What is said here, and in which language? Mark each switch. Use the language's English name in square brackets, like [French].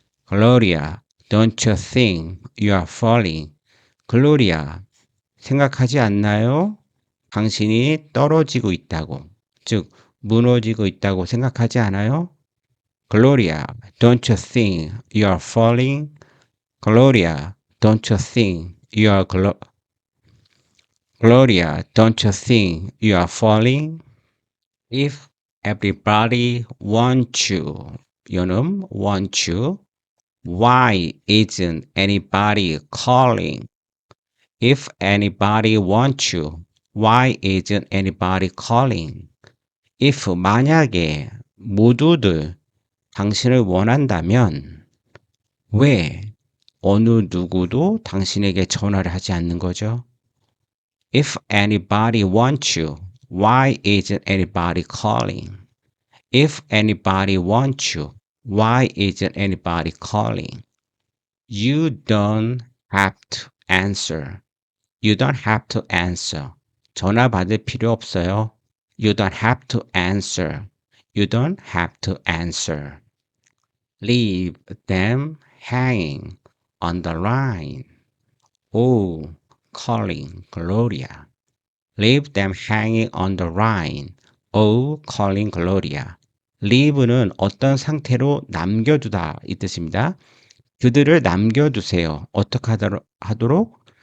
[English] Gloria, don't you think you are falling? [Korean] Gloria, 생각하지 않나요? 당신이 떨어지고 있다고, 즉 무너지고 있다고 생각하지 않아요? [English] Gloria, don't you think you are falling? Gloria, don't you think you are Gloria, don't you think you are falling? If everybody wants you, want you, why isn't anybody calling? If anybody wants you, why isn't anybody calling? [Korean] If 만약에 모두들 당신을 원한다면 왜 어느 누구도 당신에게 전화를 하지 않는 거죠? [English] If anybody wants you, why isn't anybody calling? If anybody wants you, why isn't anybody calling? You don't have to answer. You don't have to answer. [Korean] 전화 받을 필요 없어요. [English] You don't have to answer. You don't have to answer. Leave them hanging on the line. Oh, calling Gloria. Leave them hanging on the line. Oh, calling Gloria. [Korean] Leave는 어떤 상태로 남겨두다 이 뜻입니다. 그들을 남겨두세요. 어떻게 하도록?